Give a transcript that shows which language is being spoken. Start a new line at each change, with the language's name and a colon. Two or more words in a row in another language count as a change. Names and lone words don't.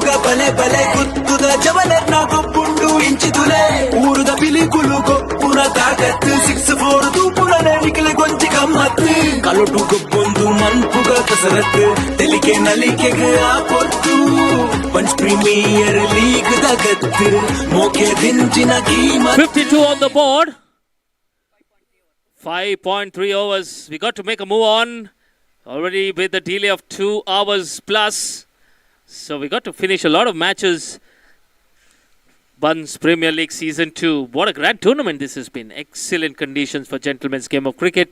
Tulu: ಬಲೆ ಬಲೆ ಕುತ್ತುದ ಜವಲರ್ನ ಗೊಬ್ಬುಂಡು ಇಂಚಿತುಲೆ ಊರುದ ಬಿಲಿಕುಲು ಗೊಪ್ಪುನ ತಾಕತ್ತು 6-4 ತೂಪುರನೆ ನಿಖಿಲ್ ಗೊಂಚಿ ಗಮ್ಮತ್ತು ಕಲುಟು ಗೊಬ್ಬೊಂದು ಮನ್ಪುಗ ಕಸರತ್ತು ತೆಲಿಕೆ ನಲಿಕೆಗೆ ಆ ಪೊತ್ತು Bunts Premier League ದಗತ್ತು ಮೋಕೆ ದಿಂಚಿನ ಕೀಮತ್
English: 52 on the board. 5.3 overs. We got to make a move on already with a delay of 2 hours plus. So we got to finish a lot of matches. Bunts Premier League Season 2. What a grand tournament this has been. Excellent conditions for gentlemen's game of cricket.